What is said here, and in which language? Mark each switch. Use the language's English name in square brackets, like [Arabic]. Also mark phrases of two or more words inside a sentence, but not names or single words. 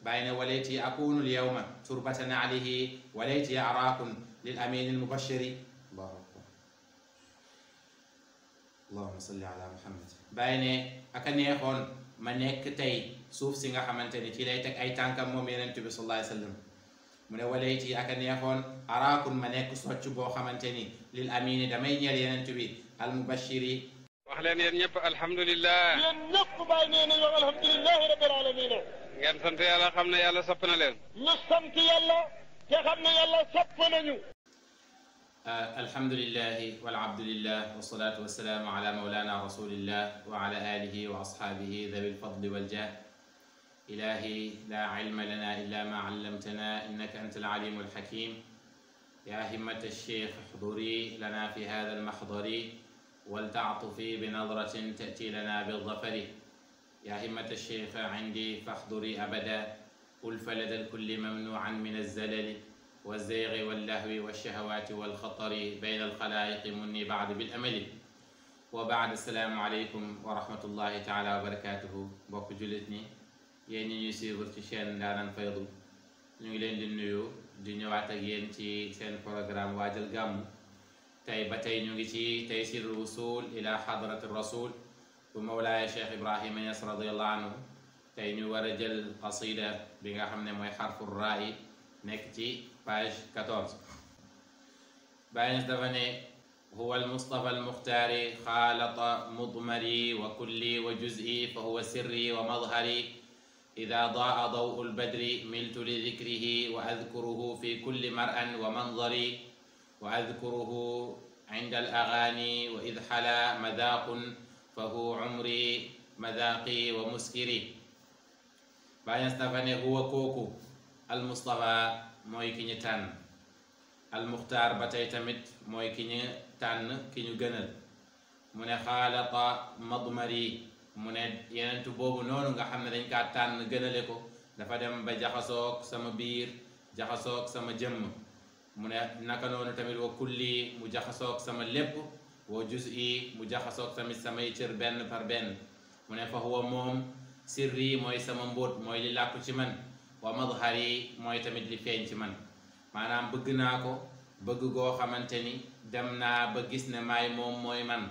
[Arabic] بين وليتي أكون اليوم تربة عليه وليتي أراكم للأمين المبشر. الله أكبر. اللهم صل على محمد. بين أكنيخون منك تي [Wolof] suuf si nga xamante ni ci lay teg ay tànkam moom yenent bi [Arabic] صلى الله عليه وسلم [Wolof] mu ne walayti aka neexoon araakun ma nekk socc boo xamante ni lil amini damay ñeel yenent bi al mubashiri. wax leen yéen ñëpp alhamdulilah. yéen ñëpp bàyyi nee nañu [Arabic] الحمد لله رب العالمين. [Wolof] ngeen sant yàlla xam ne yàlla sopp na leen. ñu sant yàlla te xam ne yàlla sopp nañu. [Arabic] الحمد لله والعبد لله والصلاة والسلام على مولانا رسول الله وعلى آله وأصحابه ذوي الفضل والجاه. إلهي لا علم لنا إلا ما علمتنا إنك أنت العليم الحكيم. يا همة الشيخ احضري لنا في هذا المحضر ولتعطفي بنظرة تأتي لنا بالظفر. يا همة الشيخ عندي فاحضري أبدا ألف لدى الكل ممنوعا من الزلل والزيغ واللهو والشهوات والخطر بين الخلائق مني بعد بالأمل. وبعد السلام عليكم ورحمة الله تعالى وبركاته. بوك جلتني [Wolof] yéen ñi ñuy suivre ci chaîne Ndaanaan Faydu ñu ngi leen di nuyu di ñëwaat ak yéen ci seen programme waajal gàmmu tey ba tey ñu ngi ci [Arabic] تيسير الوصول إلى حضرة الرسول [Wolof] bu mawlaaya Cheikh Ibrahima Niass [Arabic] رضي الله عنه. [Wolof] tey ñu war a jël qasida bi nga xam ne mooy [Arabic] حرف الراء [Wolof] nekk ci page 14. Baay Ñas dafa ne [Arabic] هو المصطفى المختار خالط مضمري وكلي وجزئي فهو سري ومظهري. إذا ضاء ضوء البدر ملت لذكره وأذكره في كل مرأ ومنظري وأذكره عند الأغاني وإذ حلا مذاق فهو عمري مذاقي ومسكري. [Wolof] Baay Ñas dafa ne huwa kooku almustafa mooy ki ñu tànn almuxtaar ba tey tamit mooy ki ñu tànn ki ñu gënal mu ne [Arabic] خالط مضمري [Wolof] mu ne yenentu boobu noonu nga xam ne dañ kaa tànn gënale ko dafa dem ba jaxasoog sama biir jaxasoog sama jëmm mu ne naka noonu tamit [Arabic] وكلي [Wolof] mu jaxasoog sama lépp [Arabic] وجزئي [Wolof] mu jaxasoog tamit samay cër benn par benn mu ne [Arabic] فهو [Wolof] moom sirri mooy sama mbóot mooy li làkku ci man [Arabic] ومظهري [Wolof] mooy tamit li feeñ ci man maanaam bëgg naa ko bëgg goo xamante ni dem naa ba gis ne maay moom mooy man.